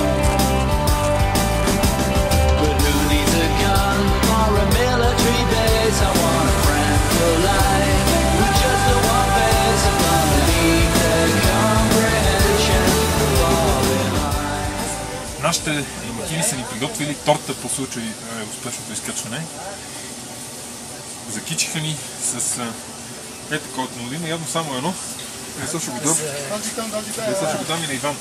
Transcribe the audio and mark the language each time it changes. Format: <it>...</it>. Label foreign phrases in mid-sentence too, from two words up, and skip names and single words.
<en>But who needs a gun or a military base? I want a friend for life with just a one face. I'm gonna leave their comprehension far behind.</en> <bg>Нашите домакини са ни приготвили торта по случай успешното изкачване. Закичиха ни с такова автомобилно, явно само едно. Сега ще го дам. Сега ще го дам и на Иван.</bg>